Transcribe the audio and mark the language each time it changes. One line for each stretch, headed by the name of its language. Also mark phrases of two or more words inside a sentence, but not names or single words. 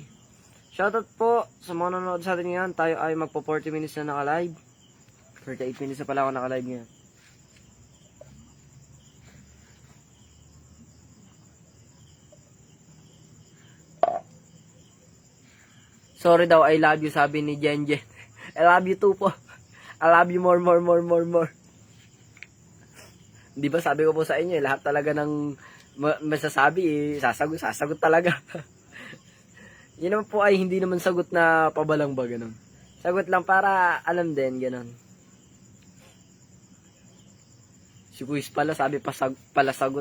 Filipino: Shoutout po sa mga nanonood sa atin ngayon. Tayo ay magpo 40 minutes na naka-live. 38 minutes na pala ako naka-live ngayon. Sorry daw,
English: I love you,
Filipino: sabi ni Jen.
English: I love you too po. I love you more.
Filipino: Di ba sabi ko po sa inyo, lahat talaga ng masasabi, sasagot talaga. Yun naman po ay hindi naman sagot na pabalang ba, ganun. Sagot lang para alam din, ganun. Si Kuis pala, sabi pala sagot.